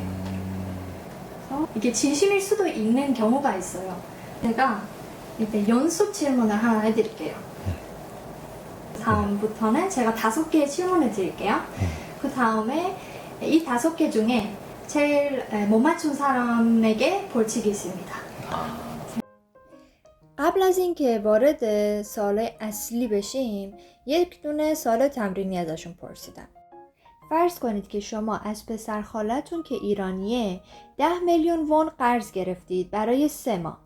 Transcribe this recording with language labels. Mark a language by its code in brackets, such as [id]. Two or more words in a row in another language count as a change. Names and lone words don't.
[ko] 이게 진심일 수도 있는 경우가 있어요. 제가 이제 연습 질문을 하나 해드릴게요. 다음부터는 제가 5개의 질문을 드릴게요. 그 다음에 이 5개 중에 제일 못 맞춘 사람에게 벌칙이 있습니다. [fa] قبل از اینکه وارد سوال اصلی بشیم یک دونه سوال تمرینی ازشون پرسیدم. فرض کنید که شما از پسر خالتون که ایرانیه 10 میلیون وون قرض گرفتید برای 3 ماه.